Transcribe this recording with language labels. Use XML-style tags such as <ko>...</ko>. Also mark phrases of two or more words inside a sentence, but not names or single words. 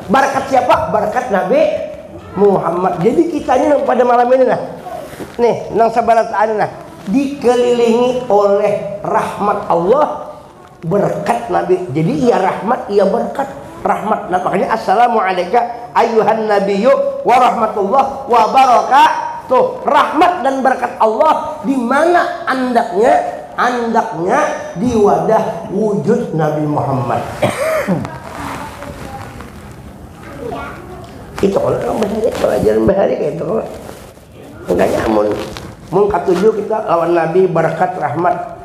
<bjn>Berkat siapa? Berkat Nabi Muhammad. Jadi kita ini pada malam ini nah, nih nang sabarataan nah, dikelilingi oleh rahmat Allah, berkat Nabi. Jadi ia rahmat, ia berkat. Rahmat. Nah, makanya</bjn> <ar>السلام عليك أيها النبي ورحمة الله وبركاته.</ar> <bjn>Rahmat dan berkat Allah di mana andaknya? Andaknya di wadah wujud Nabi Muhammad. Itu kalau orang bahari, pelajaran bahari kayak itu. Enggaknya mun katujuh kita lawan Nabi berkat rahmat.</bjn>